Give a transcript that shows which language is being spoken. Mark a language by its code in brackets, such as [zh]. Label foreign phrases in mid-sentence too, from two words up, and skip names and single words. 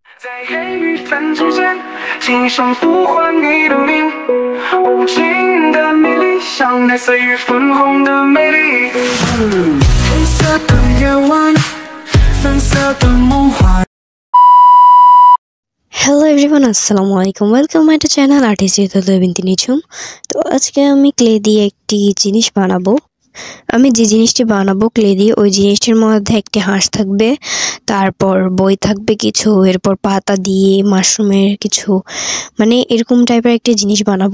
[zh] 在黑与粉之间，轻声呼唤你的名，无尽的美丽，像奶色与粉红的美丽。黑色的夜晚，粉色的梦幻。 [en] Hello everyone, [ar] السلام عليكم. [en] Welcome my channel artist বিনতি নিঝুম। [bn] তো আজকে আমি ক্লে দিয়ে একটি জিনিস বানাবো। আমি যে জিনিসটি বানাবো ক্লে দিয়ে, ওই জিনিসটির মধ্যে একটি হাঁস থাকবে, তারপর বই থাকবে কিছু, এরপর পাতা দিয়ে মাশরুমের কিছু, মানে এরকম টাইপের একটি জিনিস বানাবো।